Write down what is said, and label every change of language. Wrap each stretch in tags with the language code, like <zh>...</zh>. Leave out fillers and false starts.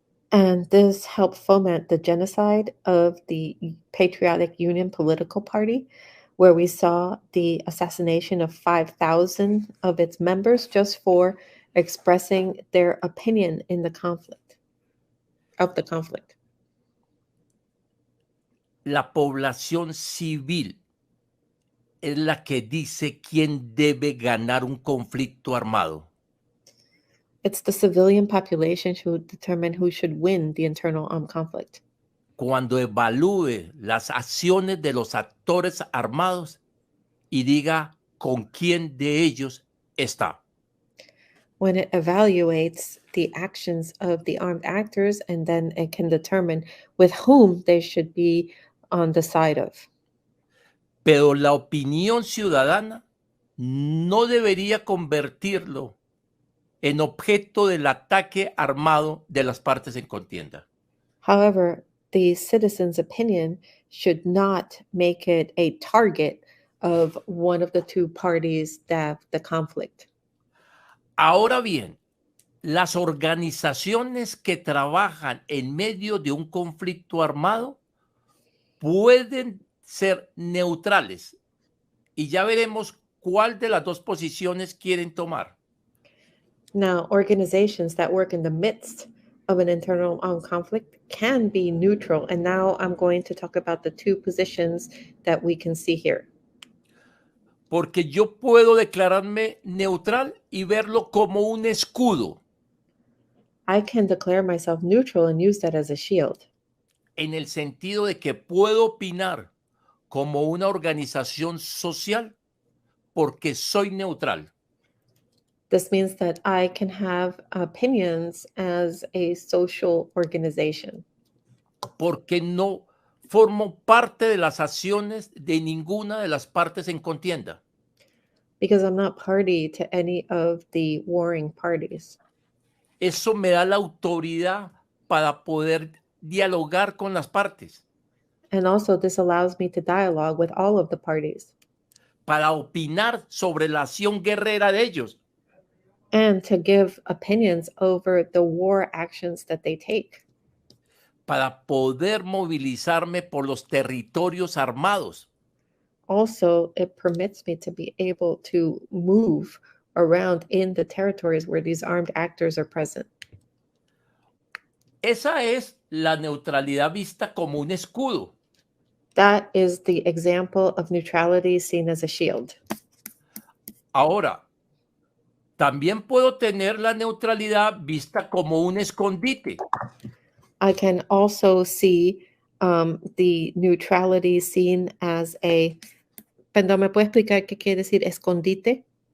<en>And this helped foment the genocide of the Patriotic Union political party, where we saw the assassination of 5,000 of its members just for expressing their opinion in the conflict.</en> <es>La población civil es la que dice quién debe ganar un conflicto armado.</es> <en>It's the civilian population who determine who should win the internal armed conflict.</en> <es>Cuando evalúe las acciones de los actores armados y diga con quién de ellos está.</es> <en>When it evaluates the actions of the armed actors, and then it can determine with whom they should be on the side of.</en> <es>Pero la opinión ciudadana no debería convertirlo en objeto del ataque armado de las partes en contienda.</es> <en>However, the citizen's opinion should not make it a target of one of the two parties that have the conflict.</en> <es>Ahora bien, las organizaciones que trabajan en medio de un conflicto armado pueden ser neutrales y ya veremos cuál de las dos posiciones quieren tomar.</es> <en>Now, organizations that work in the midst of an internal armed conflict can be neutral, and now I'm going to talk about the two positions that we can see here.</en> <es>Porque yo puedo declararme neutral y verlo como un escudo.</es> <en>I can declare myself neutral and use that as a shield.</en> <es>En el sentido de que puedo opinar como una organización social porque soy neutral.</es> <en>This means that I can have opinions as a social organization.</en> <es>Porque no formo parte de las acciones de ninguna de las partes en contienda.</es> <en>Because I'm not party to any of the warring parties.</en> <es>Eso me da la autoridad para poder dialogar con las partes.</es> <en>And also this allows me to dialogue with all of the parties.</en> <es>Para opinar sobre la acción guerrera de ellos.</es> <en>And to give opinions over the war actions that they take.</en> <es>Para poder movilizarme por los territorios armados.</es> <en>Also, it permits me to be able to move around in the territories where these armed actors are present.</en> <es>Esa es la neutralidad vista como un escudo.</es> <en>That is the example of neutrality seen as a shield.</en> <es>Ahora, también puedo tener la neutralidad vista como un escondite.</es> <en>I can also see the neutrality seen as a...</en> <es>Perdón, ¿me puede explicar qué quiere decir escondite?</es>